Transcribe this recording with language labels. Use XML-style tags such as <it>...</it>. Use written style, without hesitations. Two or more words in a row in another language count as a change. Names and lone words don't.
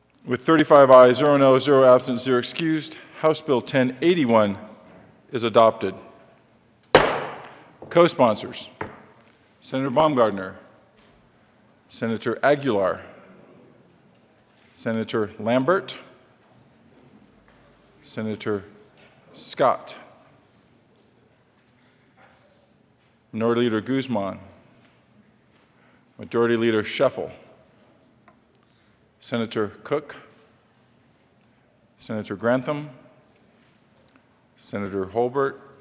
<en>With 35 ayes, 0 no, 0 absent, 0 excused, House Bill 1081 is adopted. Co-sponsors: Senator Baumgardner, Senator Aguilar, Senator Lambert, Senator Scott, Minority Leader Guzman, Majority Leader Scheffel, Senator Cook, Senator Grantham, Senator Holbert,</en>